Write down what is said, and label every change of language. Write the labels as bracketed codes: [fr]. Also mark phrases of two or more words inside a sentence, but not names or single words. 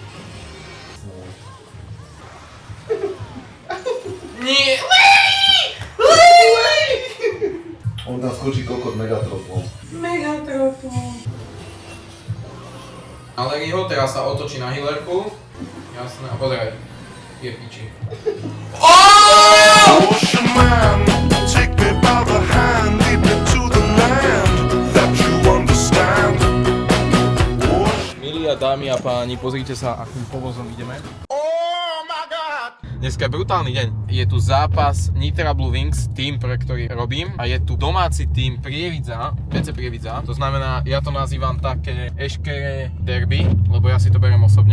[sk] Nie! On tam skočí kokot Megatropom. Ale Riho teraz sa otočí na healerku. Jasné, a pozeraj. Je piči. [en] Ocean man, take me by the hand, lead me to the land that you understand. [sk] Milí a dámy a páni, pozrite sa, akým povozom ideme. [en] Oh my God! [sk] Dneska je brutálny deň. Je tu zápas Nitra Blue Wings, tým, pre ktorý robím. A je tu domáci tým Prievidza, PC Prievidza. To znamená, ja to nazývam také eškere derby, lebo ja si to beriem osobne.